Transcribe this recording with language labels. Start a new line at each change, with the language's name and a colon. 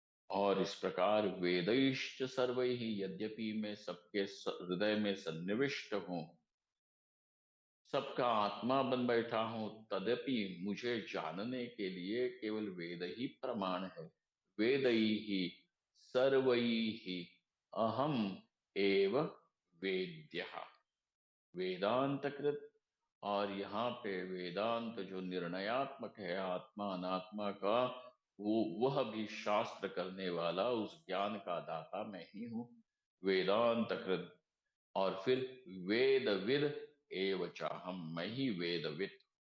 Hindi: और इस प्रकार
Sanskrit: वेदैश्च सर्वैः,
Hindi: यद्यपि मैं सबके हृदय में सन्निविष्ट हूं, सबका आत्मा बन बैठा हूं, तदपि मुझे जानने के लिए केवल वेद ही प्रमाण है।
Sanskrit: वेदैः सर्वैः अहम एव वेद्यः, वेदांतकृत।
Hindi: और यहाँ पे वेदांत जो निर्णयात्मक है आत्मा अनात्मा का, वो वह भी शास्त्र करने वाला, उस ज्ञान का दाता मैं ही हूं, वेदांतकृत। और फिर
Sanskrit: वेदविद एव चाहम,
Hindi: मैं ही वेदविद।